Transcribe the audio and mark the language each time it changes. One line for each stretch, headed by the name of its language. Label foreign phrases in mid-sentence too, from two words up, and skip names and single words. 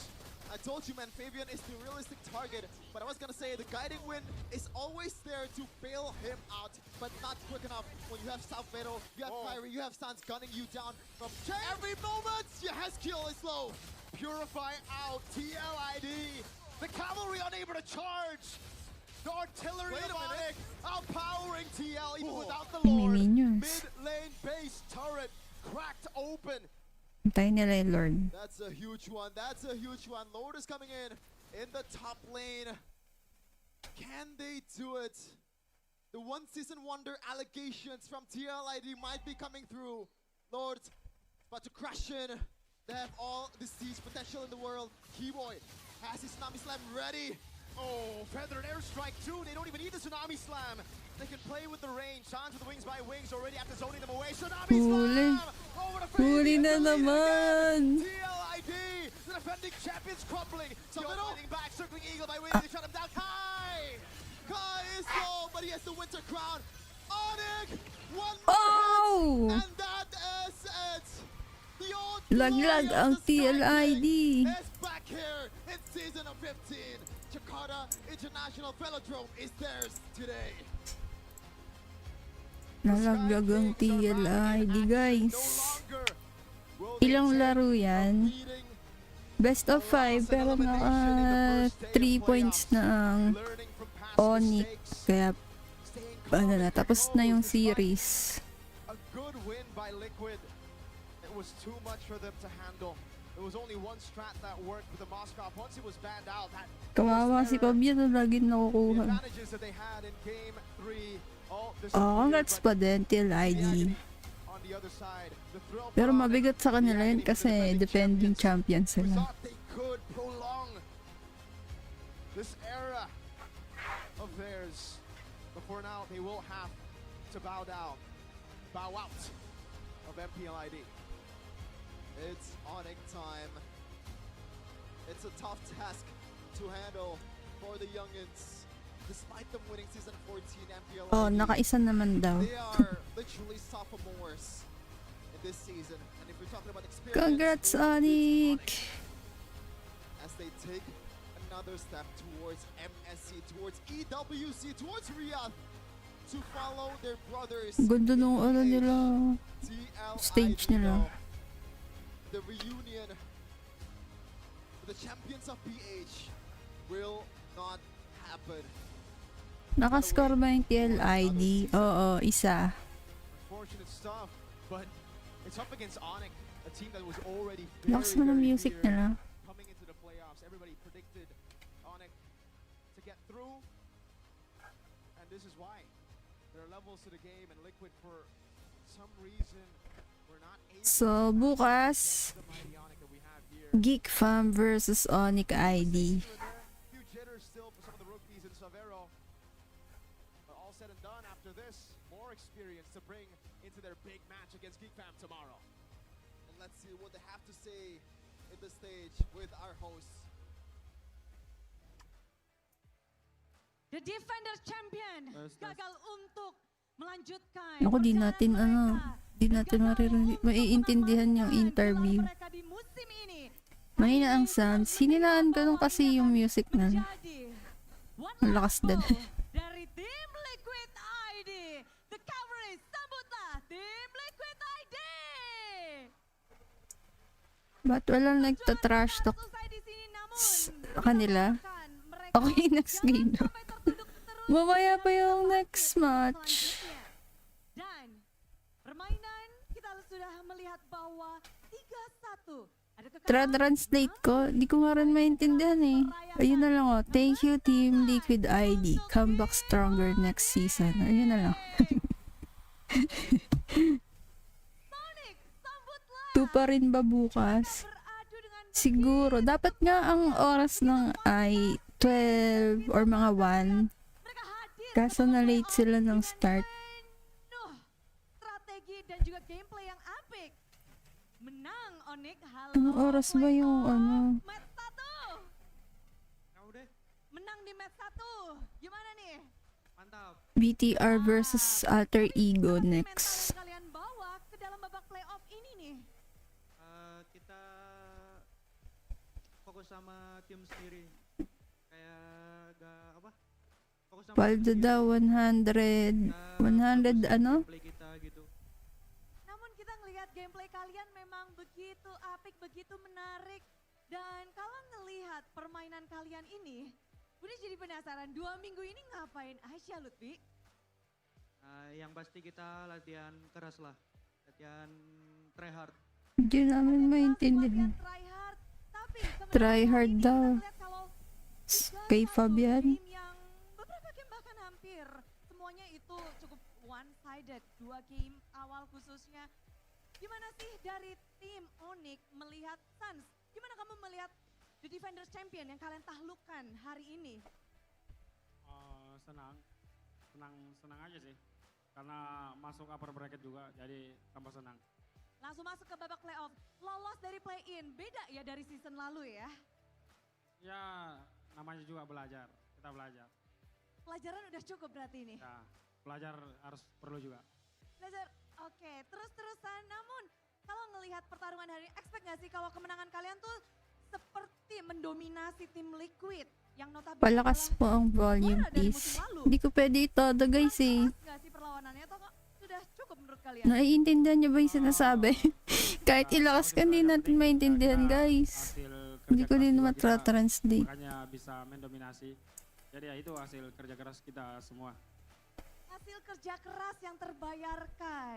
English: I told you, man, Fabian is the realistic target, but I was gonna say the guiding wind is always there to bail him out, but not quick enough when you have South Vero, you have Kyrie, you have Sans gunning you down from every moment. Your Haskill is low. Purify out. TLID. The cavalry unable to charge. The artillery of ONIC outpowering TL even without the Lord. Minions. Mid lane base turret cracked open.
Filipino: Hintayin nila yung Lord.
English: That's a huge one. That's a huge one. Lord is coming in the top lane. Can they do it? The one season wonder allegations from TLID might be coming through. Lord about to crash in. They have all the siege potential in the world. Keyboy has his Tsunami Slam ready. Oh, feathered airstrike too. They don't even need the Tsunami Slam. They can play with the range. Chance with the wings by wings already after zoning them away. Tsunami
Filipino: Huli.
English: Slam! Over the
Filipino: Huli na naman!
English: TLID, the defending champions crumbling. So fighting back, circling Eagle by wings. They shut him down. Kai! Kai is low, but he has the Winter Crown. ONIC! One more Oh! hit, and that is it. The old
Filipino: Laglag
English: glory of
Filipino: ang
English: the Sky
Filipino: TLID.
English: King is back here in season of 15. Jakarta International Velodrome is theirs today.
Filipino: Nalaglag ang TLID, guys. Ilang laro yan?
English: Best of 5,
Filipino: pero naka 3 points na ang ONIC. Kaya, ano na, tapos na yung series.
English: A good win by Liquid. It was too much for them to handle. There was only one strat that worked with the Moscow. Once it was banned out, that
Filipino: Kawawa si Pabia na lagi
English: the
Filipino: nakukuha.
English: advantages that they had in game 3.
Filipino: Congrats pa din, TLID.
English: On the other side, the thrill
Filipino: Pero
English: for
Filipino: mabigat sa kanila yun kasi
English: defending champion we
Filipino: sila.
English: thought they could prolong this era of theirs. But for now, they will have to bow out of MPLID. It's ONIC time. It's a tough task to handle for the youngins. Despite them winning season 14 MPL,
Filipino: Oh, nakaisa naman daw.
English: they are literally sophomores in this season. And if we're talking about experience, Congrats, ONIC! as they take another step towards MSC, towards EWC, towards Riyadh, to follow their brothers.
Filipino: Ganda nung ano nila.
English: TLID,
Filipino: Stage nila.
English: the reunion with the champions of PH will not happen.
Filipino: Nakascore ba yung TLID? Oo, isa.
English: Unfortunate stuff, but it's up against ONIC, a team that was already
Filipino: Lakas mo ng music nila.
English: coming into the playoffs. Everybody predicted ONIC to get through, and this is why. There are levels to the game, and Liquid, for some reason, were not able
Filipino: So, bukas,
English: to the mighty ONIC that we have here. Geek Fam versus ONIC ID. Few jitters still for some of the rookies in Savero. But all said and done, after this, more experience to bring into their big match against Geek Fam tomorrow. And let's see what they have to say in the stage with our hosts. The defender champion
Indonesian: gagal untuk melanjutkan
Filipino: Ako, di
Indonesian: perjalanan
Filipino: natin,
Indonesian: mereka.
Filipino: di natin maiintindihan yung interview.
Indonesian: Mereka di musim ini
Filipino: Mahina ang sound. Sininaan ko nung kasi yung music na.
Indonesian: menjadi
Filipino: Ang lakas din.
Indonesian: dari tim Liquid ID.
English: The coverage,
Indonesian: sambutlah tim Liquid ID.
Filipino: Ba't walang nagtatrash talk
Indonesian: Selesai di sini namun
Filipino: sa kanila?
Indonesian: kan mereka
Filipino: Okay, next game na.
Indonesian: sampai tertunduk terus.
Filipino: Mamaya pa yung next match.
Indonesian: Selanjutnya. Dan permainan kita sudah melihat bahwa 3-1. Ada kekalahan.
Filipino: Translate ko, di ko nga rin maintindihan eh. Ayun na lang oh.
English: Thank you Team Liquid ID. Come back stronger next season.
Filipino: Ayun na lang.
Indonesian: Sonic, sambutlah.
Filipino: 2 pa rin ba bukas?
Indonesian: Beradu dengan
Filipino: Siguro. Dapat nga ang oras ng ay 12 or mga 1.
Indonesian: mereka hadir.
Filipino: Kaso na late sila ng start.
Indonesian: Penuh strategi dan juga gameplay yang apik. Menang ONIC. Halo.
Filipino: Anong oras ba yung ano?
Indonesian: Match 1. Menang di match 1. Gimana nih? Mantap.
English: BTR versus Alter Ego next.
Indonesian: Mental yang kalian bawa ke dalam babak playoff ini nih. Kita fokus sama tim sendiri. Kayak apa? Fokus sama
Filipino: Paldo daw 100. 100 ano?
Indonesian: play kita gitu. Namun kita ngelihat gameplay kalian memang begitu apik, begitu menarik. Dan kalau ngelihat permainan kalian ini, udah jadi penasaran 2 minggu ini ngapain aja Lutfi? Yang pasti kita latihan keras lah. Latihan
English: try hard.
Filipino: Hindi namin maintindihan.
English: Try hard
Filipino: daw. Kay Fabian.
Indonesian: Yang beberapa game bahkan hampir semuanya itu cukup one-sided. 2 game awal khususnya. Gimana sih dari tim ONIC melihat Suns? Gimana kamu melihat
English: The Defenders Champion
Indonesian: yang kalian taklukkan hari ini? Senang aja sih. Karena masuk
English: upper bracket
Indonesian: juga, jadi tambah senang. Langsung masuk ke babak playoff, lolos dari play-in. Beda ya dari season lalu ya? Ya, namanya juga belajar. Kita belajar. Pelajaran udah cukup berarti ini? Ya, belajar harus perlu juga. Belajar, oke. Terus-terusan, namun kalau ngelihat pertarungan hari ini, expect gak sih kalau kemenangan kalian tuh seperti mendominasi tim Liquid? Yang notabene
Filipino: Palakas po ang volume, please. Hindi ko pwede itodo, guys eh.
Indonesian: Gak sih perlawanannya atau sudah cukup menurut kalian?
Filipino: Naiintindihan niyo ba yung sinasabi? Kahit ilakas ka, hindi natin maintindihan, guys. Hindi ko din matra-translate.
Indonesian: Makanya bisa mendominasi. Jadi ya itu hasil kerja keras kita semua. Hasil kerja keras yang terbayarkan.